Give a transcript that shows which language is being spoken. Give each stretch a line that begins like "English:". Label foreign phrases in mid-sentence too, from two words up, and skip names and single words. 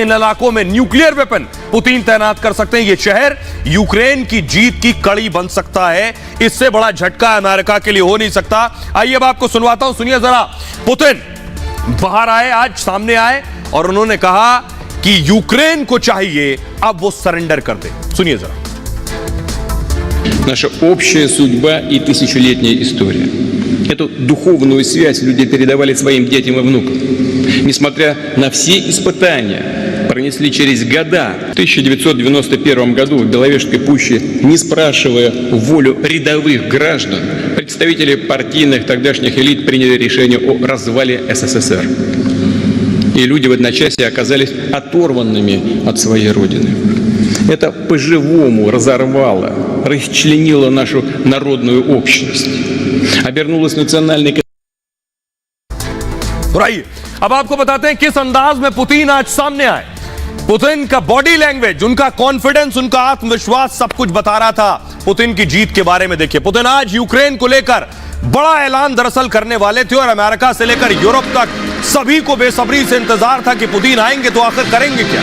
Hindi: इन इलाकों में न्यूक्लियर वेपन पुतिन तैनात कर सकते हैं। यह शहर यूक्रेन की जीत की कड़ी बन सकता है। इससे बड़ा झटका अमेरिका के लिए हो नहीं सकता। आइए अब आपको सुनवाता हूं, सुनिए जरा। पुतिन बाहर आए, आज सामने आए और उन्होंने कहा कि यूक्रेन को चाहिए अब वो सरेंडर कर दे। सुनिए जरा।
Russian: Наша общая судьба и тысячелетняя история. Эту духовную связь люди передавали своим детям и внукам. Несмотря на все испытания, пронесли через года. В 1991 году в Беловежской пуще, не спрашивая волю рядовых граждан, представители партийных тогдашних элит приняли решение о развале СССР. И люди в одночасье оказались оторванными от своей родины. Это по-живому разорвало, расчленило нашу народную общность, обернулось национальной...
Hindi: अब आपको बताते हैं किस अंदाज में पुतिन आज सामने आए। पुतिन का
English: body language,
Hindi: उनका कॉन्फिडेंस, उनका आत्मविश्वास सब कुछ बता रहा था पुतिन की जीत के बारे में। देखिए, पुतिन आज यूक्रेन को लेकर बड़ा ऐलान दरअसल करने वाले थे और अमेरिका से लेकर यूरोप तक सभी को बेसब्री से इंतजार था कि पुतिन आएंगे तो आखिर करेंगे क्या।